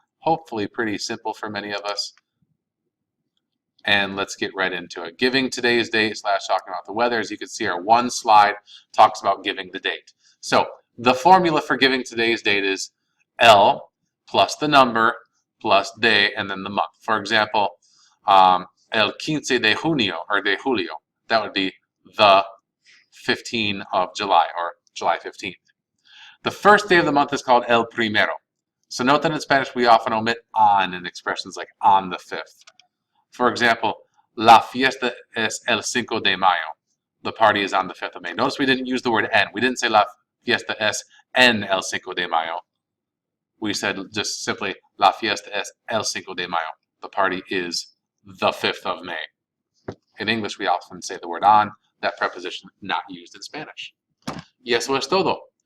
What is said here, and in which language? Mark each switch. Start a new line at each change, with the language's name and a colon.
English: Hopefully pretty simple for many of us. And let's get right into it. Giving today's date / talking about the weather. As you can see, our one slide talks about giving the date. So the formula for giving today's date is L plus the number plus de and then the month. For example,
Spanish: el 15 de junio or de julio.
English: That would be the 15 of July or July 15th. The first day of the month is called el primero. So note that in Spanish we often omit on in expressions like on the 5th. For example,
Spanish: la fiesta es el 5 de mayo.
English: The party is on the 5th of May. Notice we didn't use the word en. We didn't say
Spanish: la fiesta es en el 5 de mayo.
English: We said just simply
Spanish: la fiesta es el 5 de mayo.
English: The party is the 5th of May. In English, we often say the word on, that preposition not used in Spanish.
Spanish: Y eso es todo.